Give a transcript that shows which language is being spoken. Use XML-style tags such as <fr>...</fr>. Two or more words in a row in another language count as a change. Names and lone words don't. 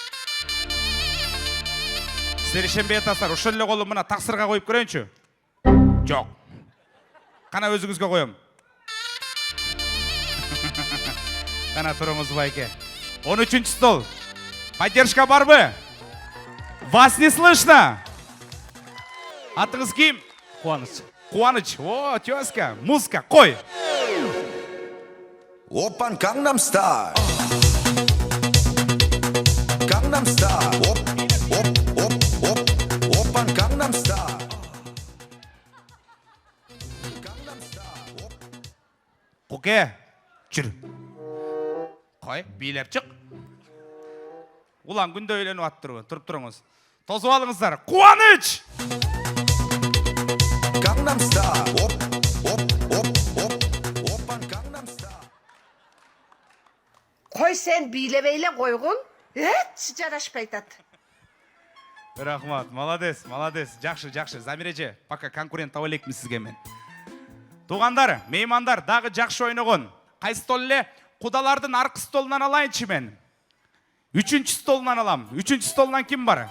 <ky>Кана текшерип көрөлү. серешенбей атасыздар. Ошол эле колу мына таксырга коюп көрөйүнчү. Жок. Кана өзүңүзгө коем. Кана туруңуз байке. 13-чү стол. Поддержка барбы?</ky> <ru>Вас не слышно?</ru> <ky>Атыңыз ким? Қуаныш. Куаныч. О, тезка. Музыка. Кой. Опан Gangnam Style. Gangnam Style. Оп. Опан Gangnam Style. Gangnam Style. Оп. Куке. Жүр. Кой, бийлеп чык. Улан күндө өйлөнүп аттырбы. Туруп туруңуз. Тосуп алыңыздар. Куаныч! Gangnam Style. Оп. Опан Gangnam Style.</ky> <kk>Қой сен билебейле қойғын, жарашпай айтады.</kk> <ky>Рахмат, молодец. Жакшы. Замиреже,</ky> <ru>пока конкурент</ru> <ky>таба элекмин сизге мен. Туугандар, меймандар, дагы жакшы ойногон. Кайсы стол эле? Кудалардын аркы столунан алайынчы мен. 3-чү столунан алам. 3-чү столунан ким бар?</ky>